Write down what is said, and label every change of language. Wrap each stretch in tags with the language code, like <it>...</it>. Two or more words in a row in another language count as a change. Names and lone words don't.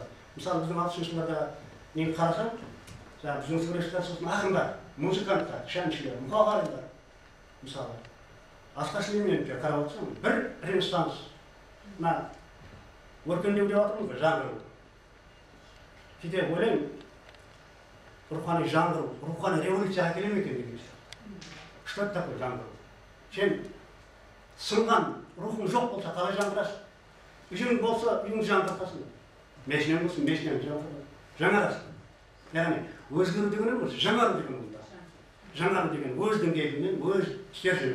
<kk>Мысалы, біздің 60 жылдарда нені қарасам, біздің суретшілер сосын ақындар, музыканттар, шәншілер, мұқағалидар. Мысалы, Асқар Сүлейменовке қарап отырсам, бір ренессанс, өркендеу деп жатырмыз ғой, жаңғыру. Кейде ойлаймын, рухани жаңғыру, рухани революция әкеле ме екен деген сияқты.</kk> <ru>Что это такое жаңғыру?</ru> <kk>Сен сынған рухың жоқ болса, қалай жаңғырасың? Үйің болса, үйің жаңғыртасың. Мешінен болсын, мешінен жаңғырасың. Яғни, өзгеру деген емес, жаңару деген онда. Жаңару деген өз деңгейінен, өз стерженінен.</kk>